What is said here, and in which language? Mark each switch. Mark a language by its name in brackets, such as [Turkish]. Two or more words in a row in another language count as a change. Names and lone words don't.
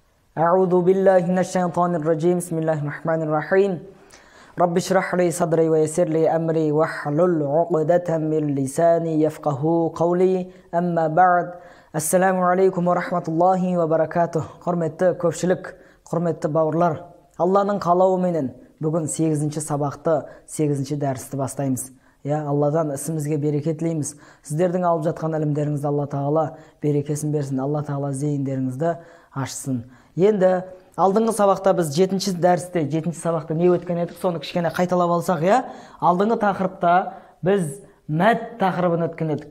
[Arabic] أعوذ بالله من الشيطان الرجيم بسم الله الرحمن الرحيم رب اشرح لي صدري ويسر لي أمري واحلل عقدة من لساني يفقهوا قولي أما بعد السلام عليكم ورحمة الله وبركاته [Kazakh] құрметті көпшілік, құрметті бауырлар, Алланың қалауыменен бүгін 8-ші сабақты, 8-ші дәрісті бастаймыз. Алладан ісімізге береке тілейміз. Сіздердің алып жатқан ілімдеріңізді Алла Тағала берекесін берсін. Алла Тағала зейіндеріңізді ашсын. Енді алдыңғы сабақта біз 7-ші дәрісте, 7-ші сабақта не өткен едік, соны кішкене қайталап алсақ, алдыңғы тақырыпта біз мәд тақырыбын өткен едік.